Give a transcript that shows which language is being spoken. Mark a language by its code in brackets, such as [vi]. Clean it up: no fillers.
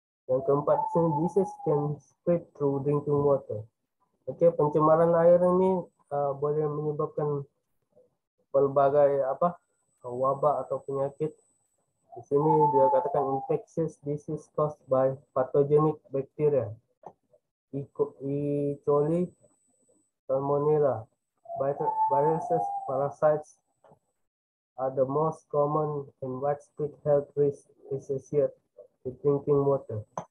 [ms] Yang keempat, [en] disease can spread through drinking water. [ms] Oke, pencemaran air ini boleh menyebabkan pelbagai apa wabak atau penyakit. Di sini dia katakan [en] infectious disease caused by pathogenic bacteria, E. coli, salmonella, viruses, parasites are the most common and widespread health risks associated with drinking water.